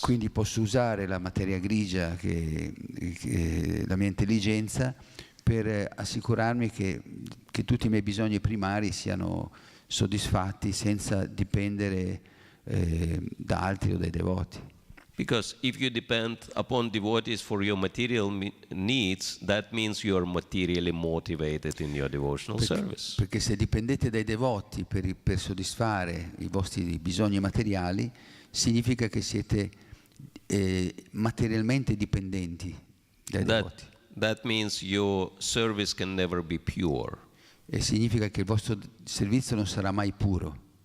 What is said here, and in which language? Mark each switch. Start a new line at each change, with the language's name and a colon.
Italian: Quindi posso usare la materia grigia, che la mia intelligenza, per assicurarmi che tutti i miei bisogni primari siano soddisfatti senza dipendere da altri o dai devoti.
English: Because if you depend upon devotees for your material needs, that means you are materially motivated in your devotional service.
Italian: Perché se dipendete dai devoti per soddisfare i vostri bisogni materiali, significa che siete materialmente dipendenti dai devoti.
English: That means your service can never be pure.
Italian: E significa che il vostro servizio non sarà mai puro.